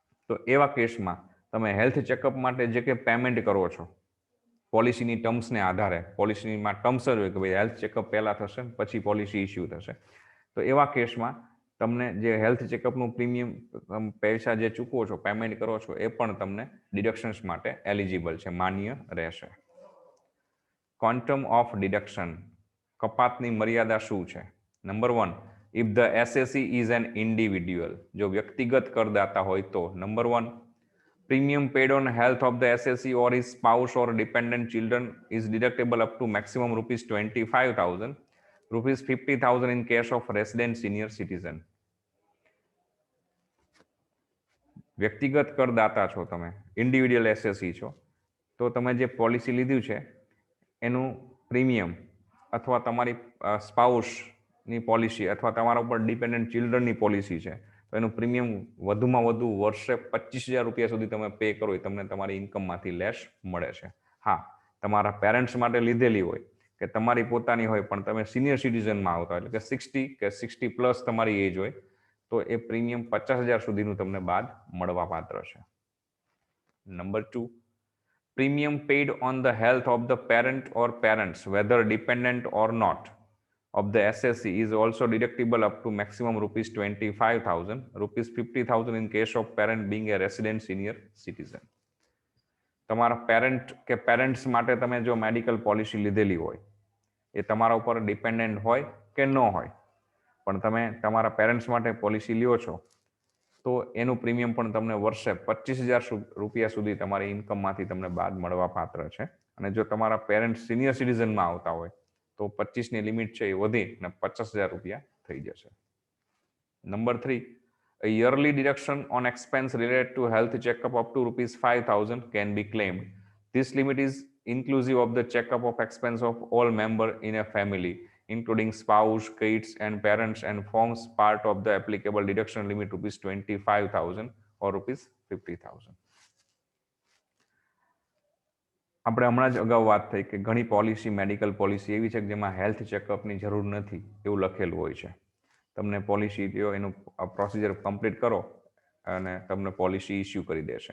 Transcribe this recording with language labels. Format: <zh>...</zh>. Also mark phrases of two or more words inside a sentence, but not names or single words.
<gu>તો એવા કેસમાં તમે</gu> <en>health checkup</en> <gu>માટે જે કે પેમેન્ટ કરો છો</gu> <en>policy terms</en> <gu>આધારે, પોલિસીમાં ટર્મ્સ જ હોય કે ભાઈ</gu> <en>health checkup</en> <gu>પહેલાં થશે પછી</gu> <en>policy issue</en> <gu>થશે, તો એવા કેસમાં તમને જે</gu> <en>health checkup premium</en> <gu>પૈસા જે ચૂકવો છો, પેમેન્ટ કરો છો, એ પણ તમને ડિડક્શન્સ માટે એલિજિબલ છે, માન્ય રહેશે.</gu> <en>quantum of deduction,</en> <gu>કપાતની મર્યાદા શું છે?</gu> <en>number 1, if the SSC is an individual,</en> <gu>જો વ્યક્તિગત કરદાતા હોય તો.</gu> <en>number 1, premium paid on health of the SSE or his spouse or dependent children is deductible up to maximum rupees 25,000, rupees 50,000 in case of resident senior citizen.</en> <gu>વ્યક્તિગત કરદાતા છો તમે,</gu> <en>individual SSC</en> <gu>છો, તો તમે જે પોલિસી લીધું છે એનું પ્રીમિયમ અથવા તમારી સ્પાઉસની પોલિસી અથવા તમારા ઉપર</gu> <en>dependent children</en> <gu>પોલિસી છે, તો એનું પ્રીમિયમ વધુમાં વધુ વર્ષે 25,000 રૂપિયા સુધી તમે પે કરો એ તમને તમારી ઇન્કમમાંથી લેસ મળે છે. હા, તમારા પેરેન્ટ્સ માટે લીધેલી હોય કે તમારી પોતાની હોય પણ તમે</gu> <en>senior citizen</en> <gu>આવતા એટલે કે 60 કે 60+ તમારી એજ હોય તો એ પ્રીમિયમ 50,000 સુધીનું તમને બાદ મળવા પાત્ર છે.</gu> <en>number 2, premium paid on the health of the parent or parents, whether dependent or not, of the SSC is also deductible up to maximum rupees 25,000, rupees 50,000 in case of parent being a resident senior citizen.</en> <gu>તમારા પેરેન્ટ કે પેરેન્ટ્સ માટે તમે જો</gu> <en>medical policy</en> <gu>લીધેલી હોય, એ તમારા ઉપર ડિપેન્ડન્ટ હોય કે ન હોય, પણ તમે તમારા પેરેન્ટ્સ માટે પોલિસી લ્યો છો, તો એનું પ્રીમિયમ પણ તમને વર્ષે 25,000 રૂપિયા સુધી તમારી ઇન્કમમાંથી તમને બાદ મળવા પાત્ર છે. અને જો તમારા પેરેન્ટ્સ</gu> <en>senior citizen</en> <gu>આવતા હોય તો 25ની લિમિટ છે એ વધી અને 50,000 રૂપિયા થઈ જશે.</gu> <en>number 3, a yearly deduction on expense related to health checkup up to rupees 5,000 can be claimed. This limit is inclusive of the checkup of expense of all member in a family, including spouse, kids and parents, and forms part of the applicable deduction limit rupees 25,000 or rupees 50,000.</en> <gu>આપણે હમણાં જ અગાઉ વાત થઈ કે ઘણી પોલિસી,</gu> <en>medical policy</en> <gu>એવી છે કે જેમાં</gu> <en>health checkup</en> <gu>જરૂર નથી એવું લખેલું હોય છે. તમને પોલિસી દો, એનું</gu> <en>procedure complete</en> <gu>કરો અને તમને</gu> <en>policy issue</en> <gu>કરી દેશે.</gu>